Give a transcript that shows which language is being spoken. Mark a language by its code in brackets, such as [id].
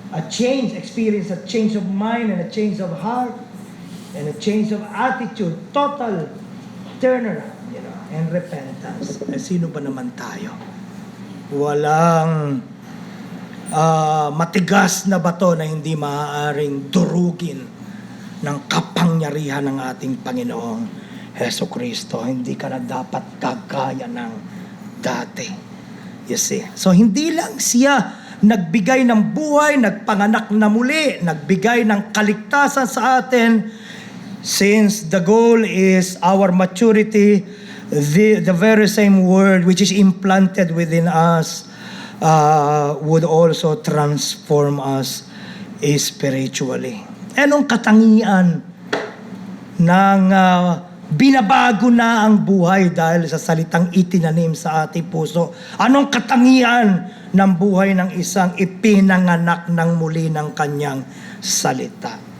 [en] change, experience a change of mind and a change of heart and a change of attitude, total turnaround, and repentance. [tl] Sino ba naman tayo? Walang matigas na bato na hindi maaaring durugin ng kapangyarihan ng ating Panginoong Heso Kristo. Hindi ka na dapat kagaya ng dati. [en] You see? [tl] So hindi lang siya nagbigay ng buhay, nagpanganak na muli, nagbigay ng kaligtasan sa atin. [en] Since the goal is our maturity, the very same word which is implanted within us would also transform us spiritually. [tl] Anong katangian ng binabago na ang buhay dahil sa salitang itinanim sa ating puso? Anong katangian ng buhay ng isang ipinanganak ng muli ng kanyang salita?